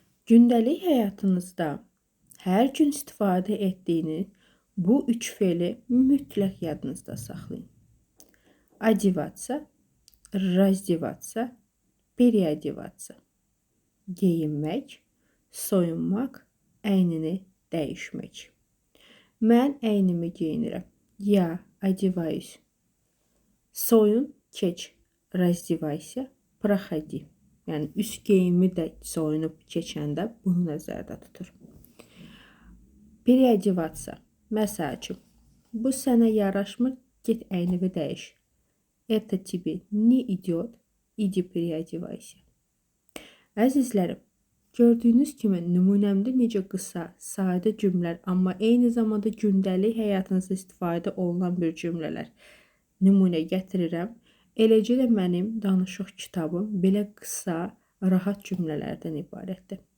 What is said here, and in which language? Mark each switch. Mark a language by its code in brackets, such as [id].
[az] Gündəlik həyatınızda hər gün istifadə etdiyiniz bu üç fe'li mütləq yadınızda saxlayın. [ru] Одеваться, раздеваться, переодеваться. [az] Geyinmək, soyunmaq, əynini dəyişmək. Mən əynimi geyinirəm. [ru] Я одеваюсь. [az] Soyun, keç. [ru] Раздевайся, проходи. [az] Yəni üst geyimi də soyunub keçəndə bunu nəzərdə tutur. [ru] Переодеваться. [az] Məsəl üçün, bu sənə yaraşmır, get əynini dəyiş. [ru] Это тебе не идет, иди переодевайся. [az] Əzizlərim, gördüyünüz kimi nümunəmdə necə qısa, sadə cümlələr, amma eyni zamanda gündəlik həyatınızda istifadə olunan bir cümlələr nümunə gətirirəm. Eləcə də mənim danışıq kitabım belə qısa, rahat cümlələrdən ibarətdir.